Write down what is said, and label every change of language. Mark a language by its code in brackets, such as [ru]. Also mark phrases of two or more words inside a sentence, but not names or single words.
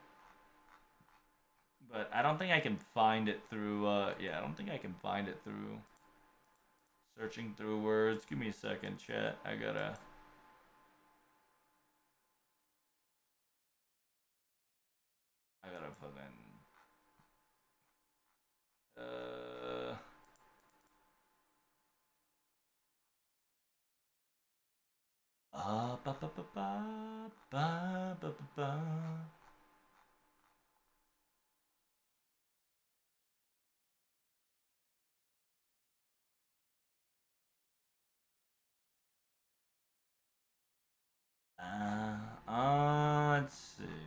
[en] But I don't think I can find it through. Yeah, I don't think I can find it through searching through words. Give me a second, chat. I gotta fucking. Uh. Ba ba ba ba ba ba ba ba. Let's see.